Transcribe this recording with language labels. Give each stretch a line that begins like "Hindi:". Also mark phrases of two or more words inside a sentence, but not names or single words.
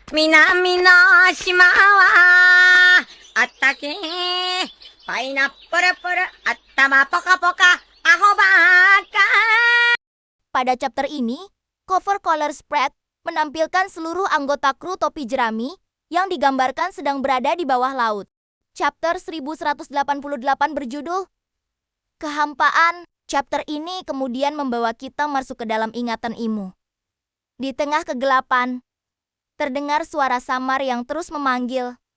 Japanese: 南の島はあったけパイナップルプル頭ポカポカアホバカ.
Indonesian: Pada chapter ini,
English: cover color spread
Indonesian: menampilkan seluruh anggota kru topi jerami yang digambarkan sedang berada di bawah laut. Chapter 1188 berjudul Kehampaan. Chapter ini kemudian membawa kita masuk ke dalam ingatan Imu. Di tengah kegelapan, terdengar suara samar yang terus memanggil.